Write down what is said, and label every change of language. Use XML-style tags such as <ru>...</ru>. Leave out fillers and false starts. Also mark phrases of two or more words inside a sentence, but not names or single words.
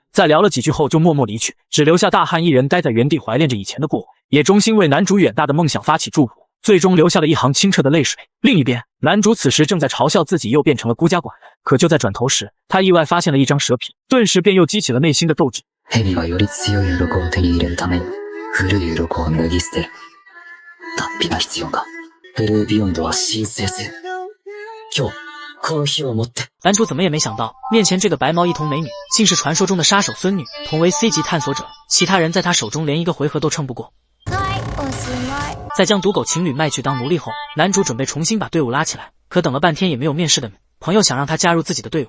<zh>在聊了几句后就默默离去，只留下大汉一人待在原地怀念着以前的过往，也衷心为男主远大的梦想发起祝福。最终流下了一行清澈的泪水。另一边，男主此时正在嘲笑自己又变成了孤家寡人，可就在转头時，他意外发现了一张蛇皮，顿时便又激起了内心的斗志。</zh> <ja>蛇はより強い鱗を手に入れるために古い鱗を脱ぎ捨てる。脱皮が必要か。ブルービヨンドは申請する。今日この日をもって。</ja> <zh>男主怎么也没想到，面前这个白毛一瞳美女，竟是传说中的杀手孙女，同为 C 级探索者，其他人在她手中连一个回合都撑不过。在将赌狗情侣卖去当奴隶后，男主准备重新把队伍拉起来，可等了半天也没有面试的朋友想让他加入自己的队伍。</zh>